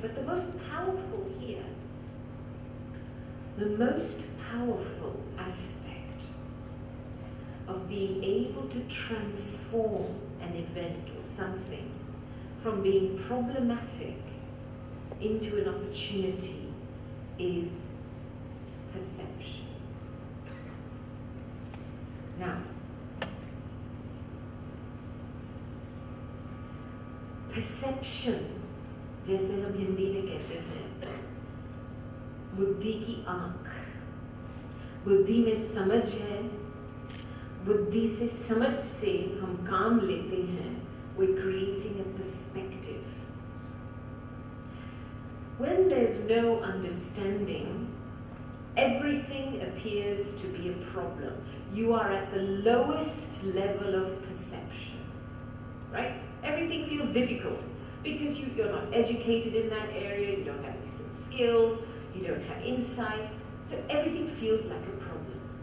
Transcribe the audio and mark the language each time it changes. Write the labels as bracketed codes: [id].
[en] But the most powerful here, the most powerful aspect of being able to transform an event or something from being problematic into an opportunity is perception. Now, perception, [hi] जैसे हम हिंदी में कहते हैं, बुद्धि की आँख, बुद्धि में समझ है, बुद्धि से समझ से हम काम लेते हैं. [en] We're creating a perspective. when there's no understanding, everything appears to be a problem. You are at the lowest level of perception, right? Everything feels difficult because you're not educated in that area, you don't have any skills, you don't have insight, so everything feels like a problem.